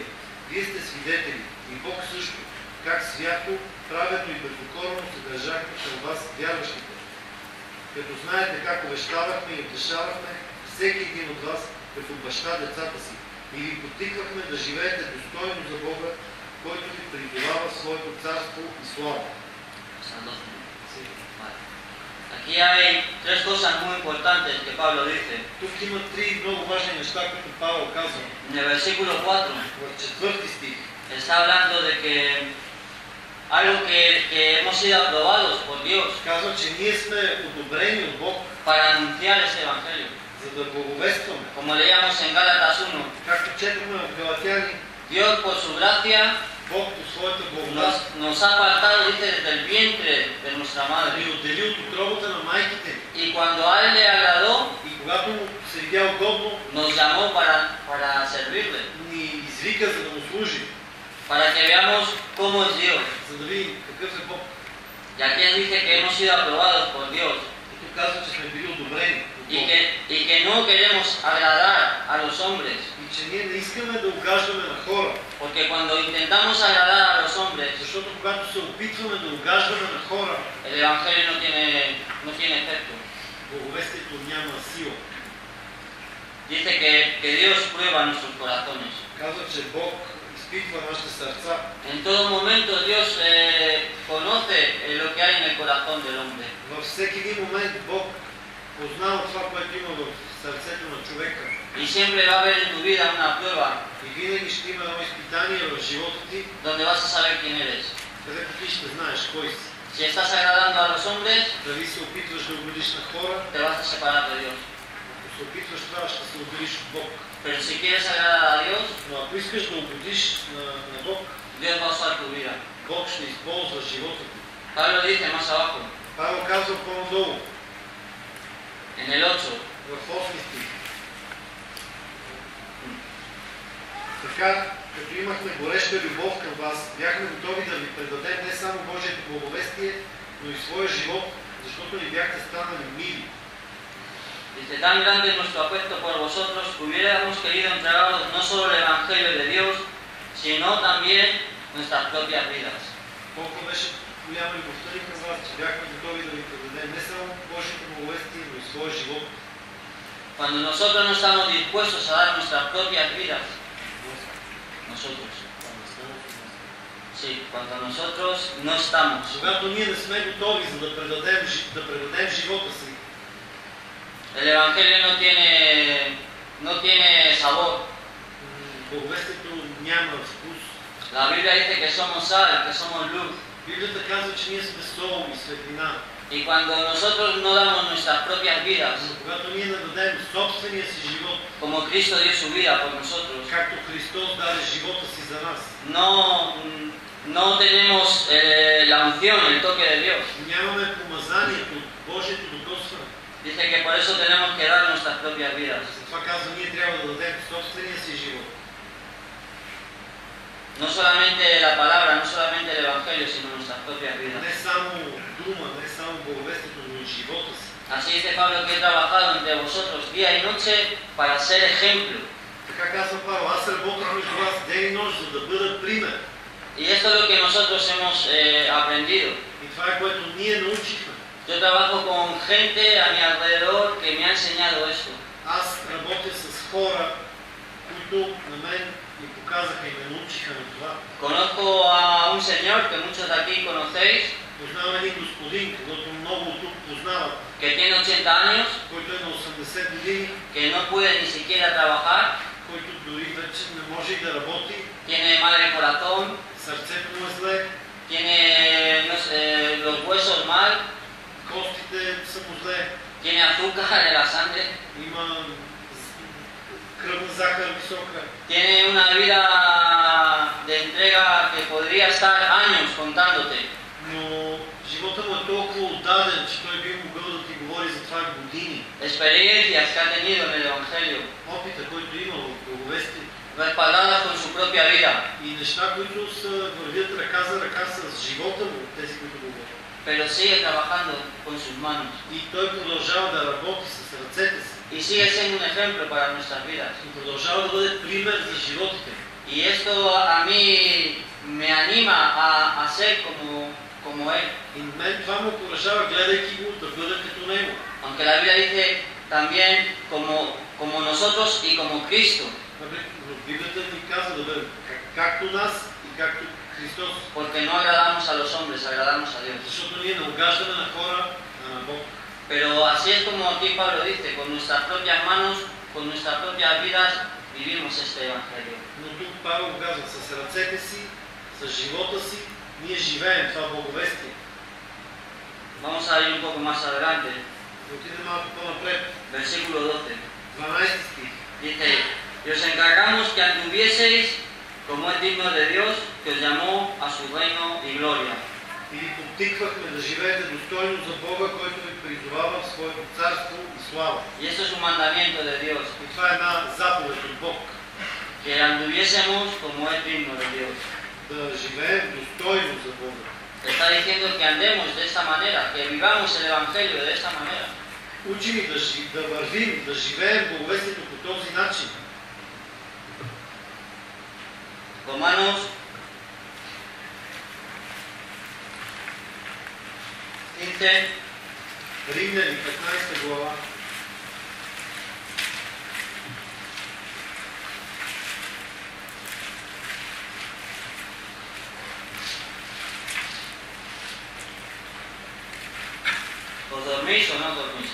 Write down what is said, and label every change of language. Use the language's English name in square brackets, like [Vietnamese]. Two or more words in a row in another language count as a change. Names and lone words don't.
[Bulgarian] Вие сте свидетели и Бог също, как свято, праведно и безпокорно се държахме към вас, вярващите. Като знаете как увещавахме и утешавахме всеки един от вас, като баща децата си, и ви подтиквахме да живеете достойно за Бога, който ви придобава своето царство и слава. [Spanish] Aquí hay tres cosas muy importantes que Pablo dice. [Bulgarian] Тук има три много важни неща, които Павел казва. [Spanish] En el versículo 4 [Bulgarian] В четвърти стих [Spanish] está hablando de que algo que hemos sido aprobados por Dios [Bulgarian] казва, че ние сме одобрени от Бог [Spanish] para anunciar ese evangelio. [Bulgarian] за да благовестваме. [Spanish] Como leíamos en Gálatas 1, [Bulgarian] Както четохме в Галатяни, [Spanish] Dios por su gracia [Bulgarian] Бог по своята благодат [Spanish] nos ha apartado, dice, desde el vientre de nuestra [Bulgarian] ни [Spanish] madre. [Bulgarian] отдели от утробата на майките ни. [Spanish] Y cuando a Él le agradó, [Bulgarian] И когато му се видя удобно, [Spanish] nos llamó para servirle, [Bulgarian] ни извика, за да му служи, [Spanish] para que veamos cómo es Dios. [Bulgarian] за да видим какъв е Бог. [Spanish] Y aquí nos dice que hemos sido aprobados por Dios [Bulgarian] И тук казва, че сме били одобрени от Бог. [Spanish] y que no queremos agradar a los hombres. [Bulgarian] И че ние не искаме да угаждаме на хора. [Spanish] Porque cuando intentamos agradar a los hombres, [Bulgarian] Защото когато се опитваме да угаждаме на хора, [Spanish] el Evangelio no tiene efecto. [Bulgarian] благовестието няма сила. [Spanish] Dice que Dios prueba nuestros corazones. [Bulgarian] Казва, че Бог изпитва нашите сърца. [Spanish] En todo momento Dios conoce lo que hay en el corazón del hombre. [Bulgarian] Във всеки един момент Бог познава това, което има в сърцето на човека. [Spanish] Y siempre va a haber en tu vida una prueba [Bulgarian] И винаги ще има едно изпитание в живота ти, [Spanish] donde vas a saber quién eres. [Bulgarian] където ти ще знаеш кой си. [Spanish] Si estás agradando a los hombres, [Bulgarian] Дали се опитваш да угодиш на хора, [Spanish] te vas a separar de Dios. [Bulgarian] ако се опитваш това, ще се угодиш от Бог. [Spanish] Pero si quieres agradar a Dios, [Bulgarian] Но ако искаш да угодиш на Бог, [Spanish] Dios va a usar tu vida. [Bulgarian] Бог ще използва живота ти. [Spanish] Pablo dice más abajo, [Bulgarian] Павел казва по-надолу, [Spanish] en el 8, [Bulgarian] в 8 стих. Така, като имахме гореща любов към вас, бяхме готови да ви предадем не само Божието благовестие, но и своя живот, защото ни бяхте станали мили. [Spanish] dice, tan grande es nuestro afecto por vosotros que hubiéramos querido entregaros no solo el Evangelio de Dios, sino también nuestras propias vidas. [Bulgarian] Колко беше голяма любовта ни към вас, че бяхме готови да ви предадем не само Божието благовестие, но и своя живот. [Spanish] Cuando nosotros no estamos dispuestos a dar nuestras propias vidas, nosotros, sí, cuando nosotros no estamos, [Bulgarian] Когато ние не сме готови за да предадем живота си, [Spanish] el Evangelio no tiene sabor. [Bulgarian] благовестието няма вкус. [Spanish] La Biblia dice que somos sal, que somos luz. [Bulgarian] Библията казва, че ние сме сол и светлина. [Spanish] Y cuando nosotros no damos nuestras propias vidas, [Bulgarian] Но когато ние не дадем собствения си живот, [Spanish] como Cristo dio su vida por nosotros, [Bulgarian] както Христос даде живота си за нас, [Spanish] no tenemos la unción, el toque de Dios. [Bulgarian] нямаме помазанието, Божието докосване. [Spanish] Dice que por eso tenemos que dar nuestras propias vidas. [Bulgarian] Затова казва, ние трябва да дадем собствения си живот. [Spanish] No solamente la palabra, no solamente el Evangelio, sino nuestras propias vidas. [Bulgarian] Не само дума, не само благовестието, но и живота си. [Spanish] Así dice Pablo que he trabajado entre vosotros día y noche para ser ejemplo. [Bulgarian] Така казва Павел, аз работих между вас ден и нощ, за да бъда пример. [Spanish] Y esto es lo que nosotros hemos aprendido. [Bulgarian] И това е което ние научихме. [Spanish] Yo trabajo con gente a mi alrededor que me ha enseñado esto. [Bulgarian] Аз работя с хора, които на мен ми показаха и ме научиха на това. [Spanish] Conozco a un señor que muchos de aquí conocéis, [Bulgarian] Познавам един господин, когато много от тук познават, [Spanish] que tiene 80 años, [Bulgarian] който е на 80 години, [Spanish] que no puede ni siquiera trabajar, [Bulgarian] който дори вече не може и да работи, [Spanish] tiene mal el corazón, [Bulgarian] сърцето му е зле, [Spanish] tiene no sé, los huesos mal, [Bulgarian] костите са му зле, [Spanish] tiene azúcar en la sangre, [Bulgarian] има кръвна захар висока. [Spanish] tiene una vida de entrega que podría estar años contándote. [Bulgarian] Но живота му е толкова отдаден, че той би могъл да ти говори за това години. [Spanish] Experiencias que ha tenido en el Evangelio, [Bulgarian] Опита, който има в благовестие. [Spanish] respaldadas con su propia vida, [Bulgarian] И неща, които вървят ръка за ръка с живота му, тези, които говорят. [Spanish] pero sigue trabajando con sus manos [Bulgarian] И той продължава да работи с ръцете си. [Spanish] y sigue siendo un ejemplo para nuestras vidas. [Bulgarian] И продължава да бъде пример за животите. [Spanish] Y esto a mí me anima a ser como él. [Bulgarian] И мен това ме окуражава, гледайки го, да бъда като него. [Spanish] Aunque la Biblia dice también como nosotros y como Cristo, [Bulgarian] Но Библията ни казва да бъдем както нас и както Христос. [Spanish] porque no agradamos a los hombres, agradamos a Dios. [Bulgarian] Защото ние не угаждаме на хора, а на Бог. [Spanish] Pero así es como aquí Pablo dice, con nuestras propias manos, con nuestras propias vidas, vivimos este Evangelio. [Bulgarian] Но тук Павел казва, с ръцете си, с живота си, ние живеем това благовестие. [Spanish] Vamos a ir un poco más adelante. [Bulgarian] Отидем малко по-напред. [Spanish] versículo 12. [Bulgarian] 12 стих. [Spanish] Dice, y os encargamos que anduvieseis como es digno de Dios, que os llamó a su reino y gloria. [Bulgarian] И ви подтиквахме да живеете достойно за Бога, който ви призовава в своето царство и слава. [Spanish] Y esto es un mandamiento de Dios, [Bulgarian] И това е една заповед от Бог. [Spanish] que anduviésemos como es digno de Dios. [Bulgarian] Да живеем достойно за Бога. [Spanish] Está diciendo que andemos de esta manera, que vivamos el Evangelio de esta manera. [Bulgarian] Учи ни да вървим, да живеем благовестието по този начин. [Spanish] Romanos 15, [Bulgarian] Римляни, 15 глава. [Spanish] ¿os dormís o no dormís?